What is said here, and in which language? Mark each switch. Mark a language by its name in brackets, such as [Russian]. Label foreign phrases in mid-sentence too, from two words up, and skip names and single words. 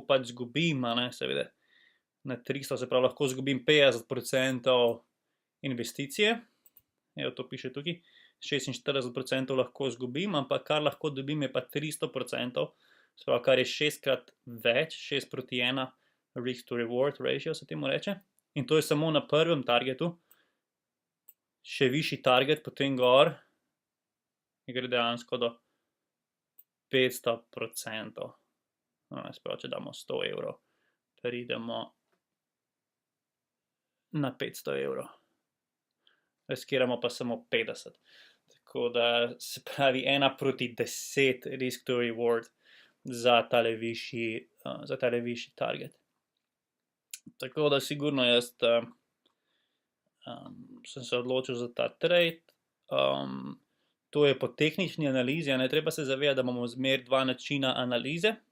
[Slovenian] pač zgubim, seveda, na 300, se pravi, lahko zgubim 50% investicije, evo to piše tukaj, 46% lahko zgubim, ampak kar lahko dobim je pa 300%, se pravi, kar je 6-krat več, 6:1 [English] risk to reward ratio [Slovenian] se temu reče, in to je samo na prvem targetu, še višji target, potem gor, gre dejansko do 500%, se pravi, če damo 100 evrov, pridemo na 500 evrov, riskiramo pa samo 50, tako da se pravi 1:10 [English] risk to reward [Slovenian] za tale višji target. Tako da sigurno jaz sem se odločil za ta trade. To je po tehnični analizi, treba se zavedati, da imamo zmer dva načina analize.